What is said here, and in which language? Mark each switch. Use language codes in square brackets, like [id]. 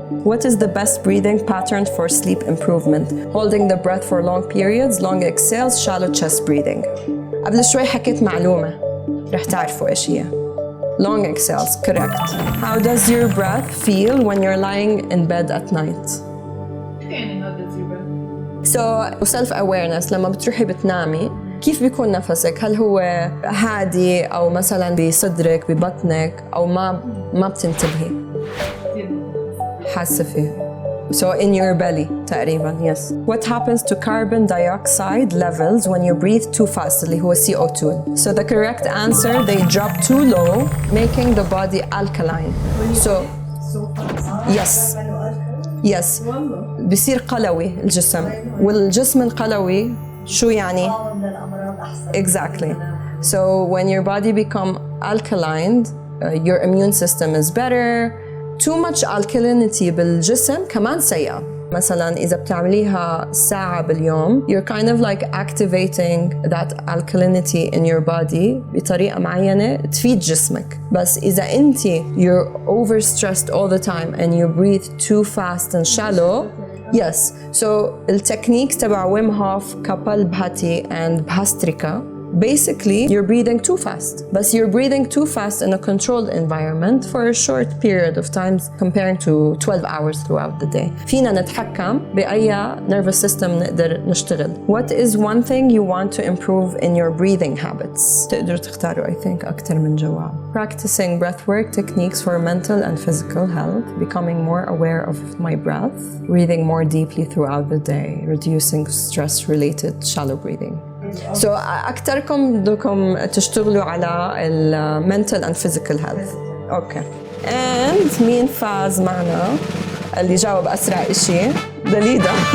[en] What is the best breathing pattern for sleep improvement? Holding the breath for long periods, long exhales, shallow chest breathing. [ar] قبل شوي حكيت معلومة رح تعرفوا إيش هي. [en] Long exhales, correct. How does your breath feel when you're lying in bed at night? [ar] يعني [en] how does your breath? So self-awareness [ar] لما بتروحي بتنامي كيف بيكون نفسك؟ هل هو هادي أو مثلاً بصدرك ببطنك أو ما بتنتبهي؟ حاسة فيه. [en] So in your belly [ar] تقريباً, [en] yes. What happens to carbon dioxide levels when you breathe too fast [ar] اللي هو [en] CO2? So the correct answer, they drop too low, making the body alkaline. So yes. Yes. [ar] بصير قلوي الجسم. والجسم القلوي شو يعني؟ [en] Exactly. So when your body become alkaline, your immune system is better. Too much alkalinity [ar] بالجسم كمان سيئة. مثلا إذا بتعمليها ساعة باليوم [en] you're kind of like activating that alkalinity in your body [ar] بطريقة معينة تفيد جسمك. بس إذا أنت [en] you're overstressed all the time and you breathe too fast and shallow yes so [ar] التكنيك تبع [en] Wim Hof kapalbhati and bhastrika basically you're breathing too fast but you're breathing too fast in a controlled environment for a short period of time comparing to 12 hours throughout the day. [ar] فينا نتحكم بأي [en] nervous system [ar] نقدر نشتغل. [en] What is one thing you want to improve in your breathing habits? [ar] تقدروا تختاروا [en] I think [ar] أكتر من جواب. [en] Practicing breathwork techniques for mental and physical health, becoming more aware of my breath, breathing more deeply throughout the day, reducing stress-related shallow breathing. [ar] So أكتركم بدكم تشتغلوا على ال [en] mental and physical health. Okay. [ar] And مين فاز معنا؟ اللي جاوب أسرع إشي دليدة.